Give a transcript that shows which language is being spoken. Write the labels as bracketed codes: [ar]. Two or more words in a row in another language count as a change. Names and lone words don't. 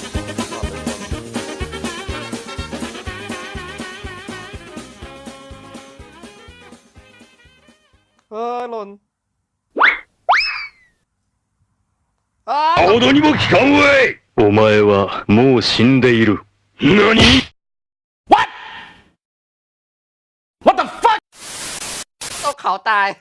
[th] หล่น [ja] ほどにも効かんわい。お前はもう死んでいる。何 [en] What the fuck [th] ตกเขาตาย